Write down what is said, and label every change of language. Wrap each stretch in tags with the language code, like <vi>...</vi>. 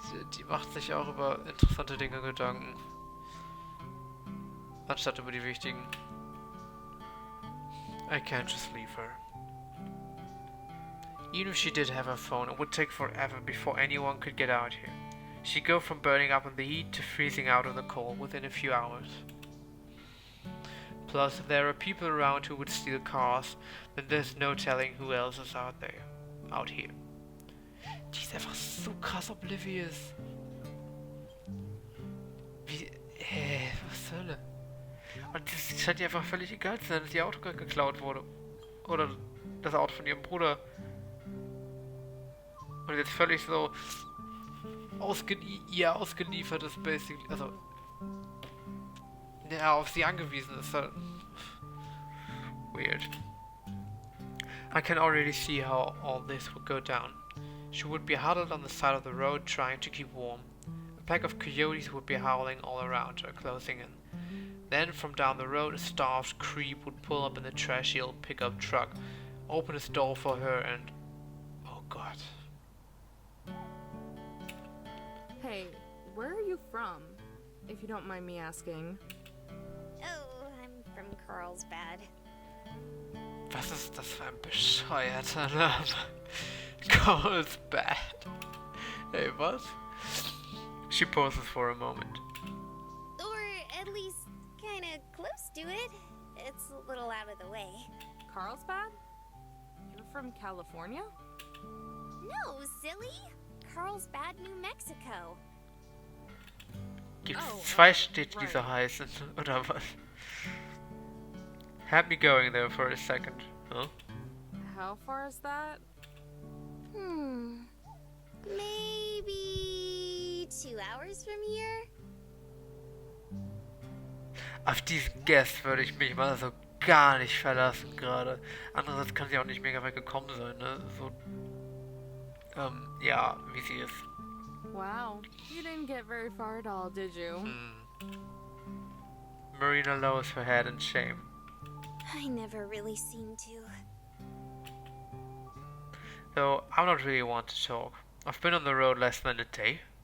<de>Die macht sich auch über interessante Dinge Gedanken. Anstatt über die wichtigen.</de> <en>I can't just leave her. Even if she did have a phone, it would take forever before anyone could get out here. She'd go from burning up in the heat to freezing out in the cold within a few hours. Plus, if there are people around who would steal cars, then there's no telling who else is out here.</en> <de>Die ist einfach so krass oblivious. Wie, was zur Hölle? Und das scheint ihr einfach völlig egal zu sein, dass ihr Auto gerade geklaut wurde. Oder das Auto von ihrem Bruder. Und jetzt völlig so ausgeliefert ist, basically. Also, ja, auf sie angewiesen ist halt.</de> <en>Weird. I can already see how all this would go down. She would be huddled on the side of the road trying to keep warm. A pack of coyotes would be howling all around her, closing in. Then, from down the road, a starved creep would pull up in the trashy old pickup truck, open his door for her, and... oh god. Hey, where are you from? If you don't mind me asking. Oh, I'm from Carlsbad.</en> <de>Was ist das für ein bescheuerter Name?</de> <en>Carlsbad.</en> <de>Hey, was?</de> <en>She pauses for a moment. Or at least kinda close to it. It's a little out of the way. Carlsbad? You're from California? No, silly! Carlsbad, New Mexico.</en> <de>Gibt's</de> <en>Oh,</en> <de>zwei Städte, die so</de> <en>right.</en> <de>heißen, oder was?</de> <en>Had me going there for a second. Huh? How far is that? Maybe 2 hours from here?</en> <de>Auf diesen Guest würde ich mich mal so gar nicht verlassen gerade. Andererseits kann sie auch nicht mega weit gekommen sein, ne? So, ja, wie sie ist.</de> <en>Wow, you didn't get very far at all, did you? Marina lowers her head in shame. I never really seem to. Though I'm not really one to talk. I've been on the road less than a day.</en>